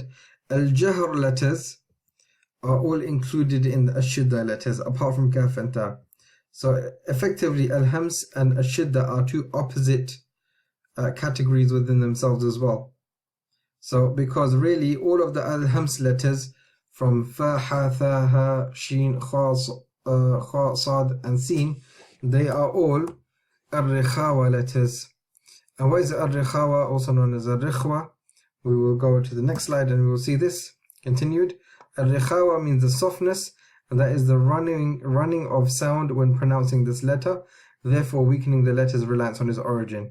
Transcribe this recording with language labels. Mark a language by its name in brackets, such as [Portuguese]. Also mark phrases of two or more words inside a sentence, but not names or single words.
[English] Al-Jahr letters are all included in the Ashidda letters apart from kaf and ta. So effectively al-hams and ashidda are two opposite categories within themselves as well. So because really all of the al-hams letters from fa, ha, tha, ha, sheen, kha, sad and sin, they are all ar-rikhawa letters. And what is ar-rikhawa, also known as ar-rikhwa? We will go to the next slide and we will see this continued. Ar-rikhawa means the softness, and that is the running of sound when pronouncing this letter, therefore weakening the letter's reliance on its origin.